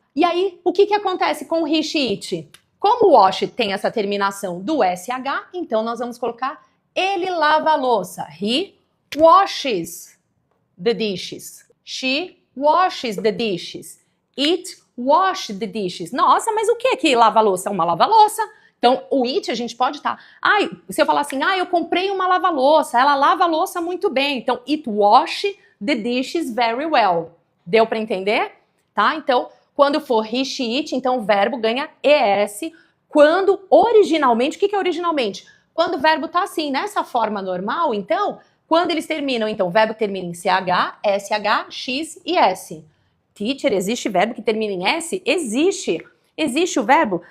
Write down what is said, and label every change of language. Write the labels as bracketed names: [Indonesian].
[Portuguese] E aí, o que acontece com o he, she, it? Como o wash tem essa terminação do SH, então nós vamos colocar ele lava a louça. [English] He washes the dishes. She washes the dishes. It washed the dishes. [Portuguese] Nossa, mas o que é que lava-louça? Uma lava-louça. Então, o it a gente pode estar... se eu falar assim, eu comprei uma lava-louça, ela lava a louça muito bem. [English] Então, it washed the dishes very well. [Portuguese] Deu para entender? Tá? Então, quando for he, she, it, então o verbo ganha ES. Quando originalmente, o que é originalmente? Quando o verbo tá assim, nessa forma normal, então, quando eles terminam, então, o verbo termina em CH, SH, X e S. Teacher, existe verbo que termina em S? Existe. Existe o verbo.